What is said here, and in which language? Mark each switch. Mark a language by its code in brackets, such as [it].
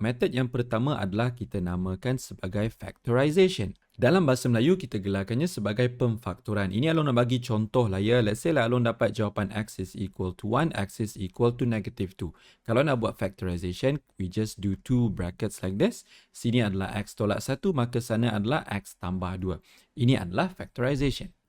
[ms] Method yang pertama adalah kita namakan sebagai factorization. Dalam bahasa Melayu, kita gelarkannya sebagai pemfaktoran. Ini Along nak bagi contoh lah ya. [en] Let's say [ms] lah Along dapat jawapan [en] x is equal to 1, x is equal to negative 2. [ms] Kalau nak buat [en] factorization, we just do 2 brackets like this. [ms] Sini adalah x tolak 1, maka sana adalah x tambah 2. Ini adalah factorization.